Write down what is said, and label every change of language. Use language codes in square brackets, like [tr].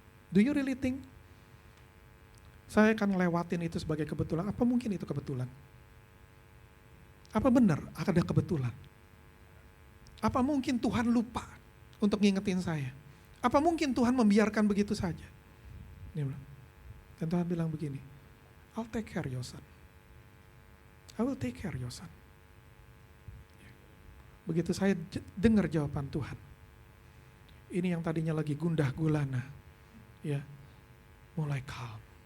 [en] Do you really think [id] saya akan ngelewatin itu sebagai kebetulan? Apa mungkin itu kebetulan? Apa benar ada kebetulan? Apa mungkin Tuhan lupa untuk ngingetin saya? Apa mungkin Tuhan membiarkan begitu saja? Dia bilang. Dan Tuhan bilang begini, [en] I'll take care your son. I will take care your son. [id] Begitu saya dengar jawaban Tuhan, ini yang tadinya lagi gundah gulana, ya, mulai calm.